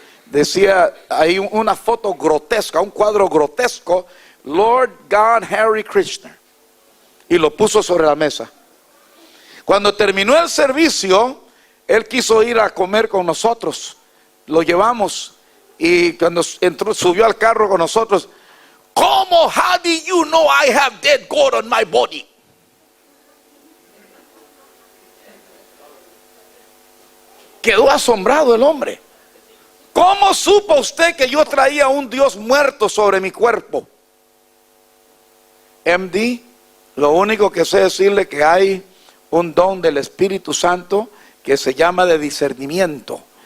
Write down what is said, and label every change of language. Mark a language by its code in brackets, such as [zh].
[es] Decía ahí una foto grotesca, un cuadro grotesco: Lord God Hare Krishna, y lo puso sobre la mesa. Cuando terminó el servicio, él quiso ir a comer con nosotros. Lo llevamos, y cuando subió al carro con nosotros: ¿cómo? [en] How do you know I have dead God on my body? [es] Quedó asombrado el hombre. ¿Cómo supo usted que yo traía un Dios muerto sobre mi cuerpo? MD, lo único que sé decirle que hay un don del Espíritu Santo que se llama de discernimiento.